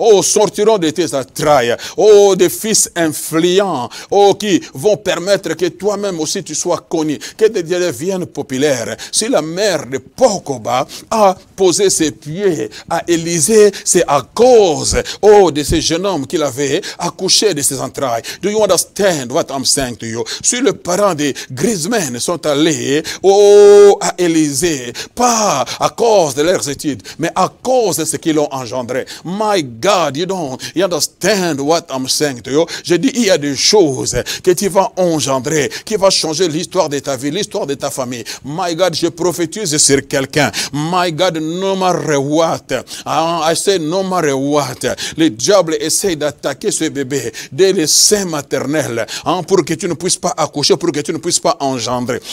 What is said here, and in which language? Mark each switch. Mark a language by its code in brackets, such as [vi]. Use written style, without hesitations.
[fr] Sortiront de tes entrailles. Des fils influents. Qui vont permettre que toi-même aussi tu sois connu, que tu deviennes populaire. Si la mère de Pogba a posé ses pieds à Élysée, c'est à cause, de ce jeune homme qu'il avait accouché de ses entrailles. [en] Do you understand what I'm saying to you? [fr] Si les parents de Griezmann sont allés à Élysée, pas à cause de leurs études, mais à cause de ce qu'ils ont engendré. [en] My God, you understand what I'm saying to you? [fr] Je dis, il y a des choses que tu vas engendrer, qui va changer l'histoire de ta vie, l'histoire de ta famille. [en] My God, [fr] je prophétise sur quelqu'un. [en] My God, no matter what. I say no matter what. [fr] Le diable essaie d'attaquer ce bébé dès le sein maternel, pour que tu ne puisses pas accoucher, pour que tu ne puisses pas engendrer.